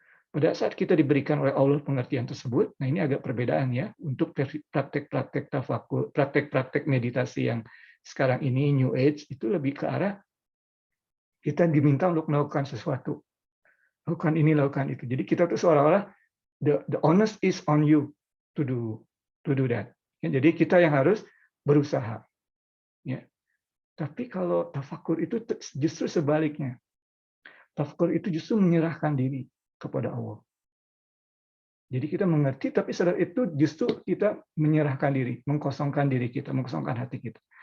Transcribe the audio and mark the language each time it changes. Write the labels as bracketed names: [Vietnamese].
[Indonesian] Pada saat kita diberikan oleh Allah pengertian tersebut, nah ini agak perbedaan ya, untuk praktek-praktek tafakur, praktek-praktek meditasi yang sekarang ini New Age, itu lebih ke arah kita diminta untuk melakukan sesuatu. Lakukan ini, lakukan itu. Jadi kita tuh seolah-olah [English] the onus is on you to do that. [Indonesian] Ya, jadi kita yang harus berusaha. Ya. Tapi kalau tafakur itu justru sebaliknya. Tafakur itu justru menyerahkan diri kepada Allah. Jadi kita mengerti, tapi setelah itu justru kita menyerahkan diri, mengkosongkan diri kita, mengkosongkan hati kita.